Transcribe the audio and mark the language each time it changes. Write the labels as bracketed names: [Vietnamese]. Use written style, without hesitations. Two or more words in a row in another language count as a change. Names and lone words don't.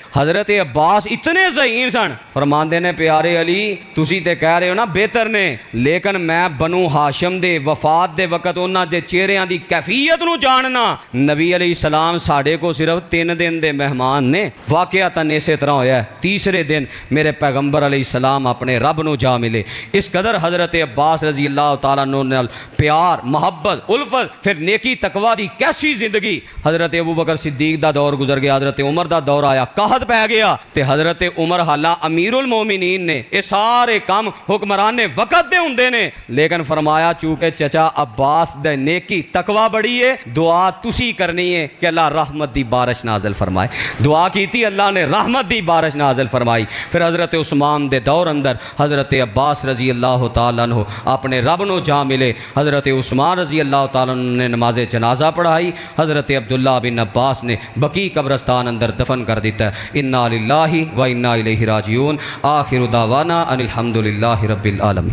[Punjabi] حضرت عباس اتنے ذہین سن، فرماتے نے پیارے علی تسی تے کہہ رہے ہو نا بہتر نے، لیکن میں بنو ہاشم دے وفات دے وقت انہاں دے چہریاں دی کیفیت نو جاننا. نبی علیہ السلام ساڈے کو صرف 3 دن دے مہمان نے. واقعتاً اس طرح ہویا، تیسرے دن میرے پیغمبر علیہ السلام اپنے رب نو جا ملے. اس قدر حضرت عباس [Arabic] رضي الله تعالى عنه [Punjabi] نال پیار محبت الفت. فیر نیکی تقویٰ دی کیسی زندگی. حضرت ابو بکر صدیق دا دور گزر گیا، حضرت عمر کا دور آیا، قحط پے گیا تو حضرت عمر حالاں امیر المومنین نے، یہ سارے کام حکمران نے وقت دے ہوندے نے، لیکن فرمایا چونکہ چچا عباس دے نیکی تقویٰ بڑی ہے، دعا تسی کرنی ہے کہ اللہ رحمت دی بارش نازل فرمائے. دعا کی تھی، اللہ نے رحمت دی بارش نازل فرمائی۔ فیر حضرت عثمان دے دور اندر حضرت عباس [Arabic] رضي الله تعالى عنه [Punjabi] اپنے رب نو جا ملے. حضرت عثمان [Arabic] رضي الله تعالى عنه [Punjabi] نے نماز جنازہ پڑھائی. حضرت عبداللہ بن عباس نے بقیع قبرستان اندر دفن کر دتا. [Arabic] إنا لله وإنا إليه راجعون۔ آخر دعوانا أن الحمد لله رب العالمين.